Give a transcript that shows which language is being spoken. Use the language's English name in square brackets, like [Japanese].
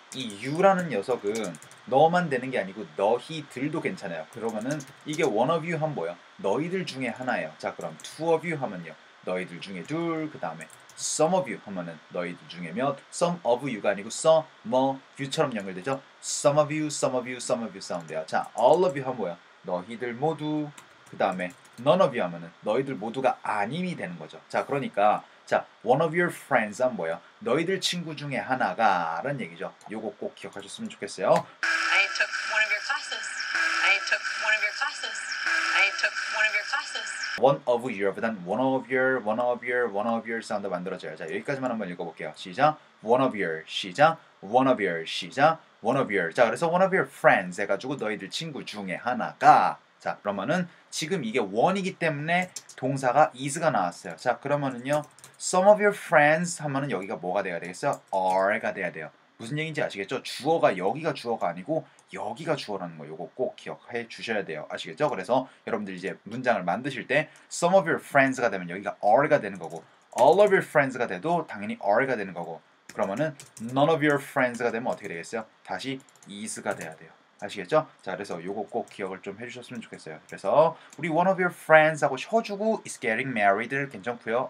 [Korean] 이 you라는 녀석은 너만 되는 게 아니고 너희들도 괜찮아요. 그러면은 이게 one of you 하면 뭐예요? 너희들 중에 하나예요. 자, 그럼 two of you 하면요. 너희들 중에 둘, 그 다음에 some of you 하면은 너희들 중에 몇, some of you가 아니고 some of you처럼 연결되죠. some of you 사운드예요. 자, all of you 하면 뭐야? 너희들 모두, 그 다음에 none of you 하면은 너희들 모두가 아님이 되는 거죠. 자, 그러니까 자, one of your friends가 뭐예요? 너희들 친구 중에 하나가 라는 얘기죠. 요거 꼭 기억하셨으면 좋겠어요. [English] I took one of your classes. I took one of your classes. I took one of your classes. [Korean] one of your보단 one of your 사운드 만들어져요. 자, 여기까지만 한번 읽어볼게요. 시작. [English] one of your 시작. one of your 시작. [Korean] one of your. 자, 그래서 one of your friends 해가지고 너희들 친구 중에 하나가. 자, 그러면은 지금 이게 one이기 때문에 동사가 is가 나왔어요. 자, 그러면은요. some of your friends 하면은 여기가 뭐가 돼야 되겠어요? are가 돼야 돼요. 무슨 얘기인지 아시겠죠? 주어가 여기가 주어가 아니고 여기가 주어라는 거 요거 꼭 기억해 주셔야 돼요. 아시겠죠? 그래서 여러분들 이제 문장을 만드실 때 some of your friends가 되면 여기가 are가 되는 거고 all of your friends가 돼도 당연히 are가 되는 거고 그러면은 none of your friends가 되면 어떻게 되겠어요? 다시 is가 돼야 돼요. 아시겠죠? 자, 그래서 요거 꼭 기억을 좀 해주셨으면 좋겠어요. 그래서 우리 one of your friends 하고 쉬어주고 is getting married 괜찮고요.